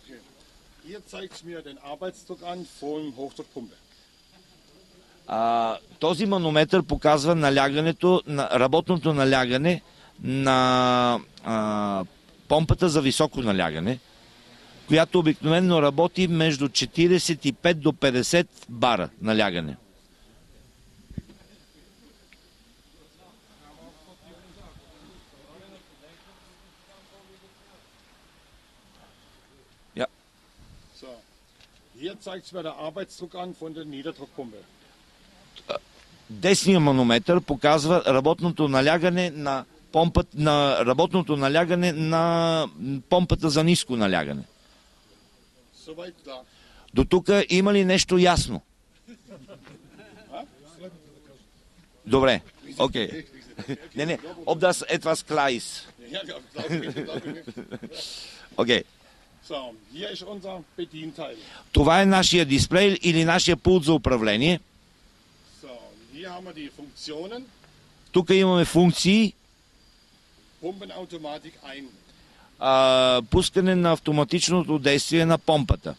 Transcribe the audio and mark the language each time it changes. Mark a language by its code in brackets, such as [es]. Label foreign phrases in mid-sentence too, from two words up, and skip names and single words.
[bg] Този манометър показва налягането, работното налягане на помпата за високо налягане, която обикновено работи между 45 до 50 бара налягане. [de] Hier zeigt es mir der Arbeitsdruck an von der Niederdruckpumpe. [bg] Десният манометър показва работното налягане на помпата за ниско налягане. До тук има ли нещо ясно? Добре, окей. Не, [de] ob das etwas klar ist. [bg] Окей. Това е нашия дисплей или нашия пулт за управление. Тук имаме функции. Пускане на автоматичното действие на помпата.